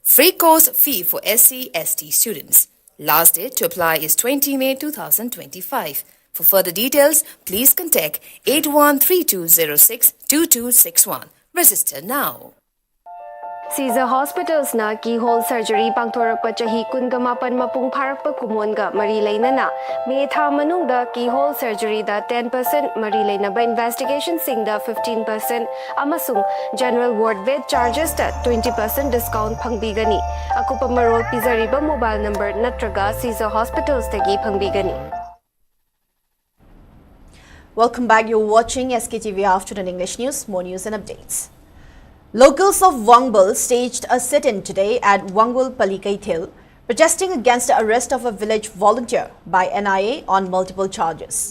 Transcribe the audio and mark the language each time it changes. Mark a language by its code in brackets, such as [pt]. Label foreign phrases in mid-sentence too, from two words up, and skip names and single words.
[en] Free course fee for SC/ST students. Last date to apply is 20 May 2025. For further details, please contact 8132062261. Register now. [mni] Caesar Hospitals na [en] keyhole surgery [mni] pangthorakpa chahi kungamapan mapung pharakpa kumonga mari leinana May tha manungda [en] keyhole surgery [mni] da 10% mari leinaba investigation singda 15% amasung [en] general ward bed charges [mni] da 20% discount phangbigani akupa marol pizariba [en] mobile number [mni] natraga Caesar Hospitals tagi phangbigani. [en] Welcome back. You're watching SKTV Afternoon English News. More news and updates. Locals of Wangbal staged a sit-in today at Wangbal Palikaithil, protesting against the arrest of a village volunteer by NIA on multiple charges.